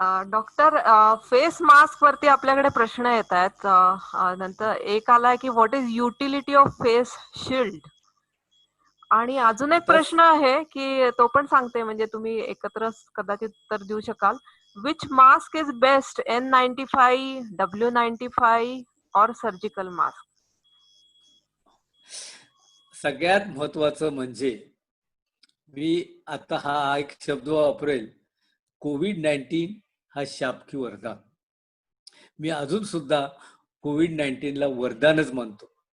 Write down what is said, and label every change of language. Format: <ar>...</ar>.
<mr>Doctor, face mask वरती आपल्याकडे प्रश्न येत आहेत. नंतर एक आलाय की</mr> <en>what is utility of face shield,</en> <mr>आणि अजून एक प्रश्न आहे की तो पण सांगते, म्हणजे तुम्ही एकत्र कदाचित उत्तर देऊ शकाल.</mr> <en>Which mask is best, N95, W95 और surgical mask?</en> <mr>सगळ्यात महत्वाचं म्हणजे मी आता हा एक शब्द वापरेल, कोविड-19 हा शाप की वरदान. मी अजून सुद्धा कोविड-19ला वरदानच मानतो.</mr>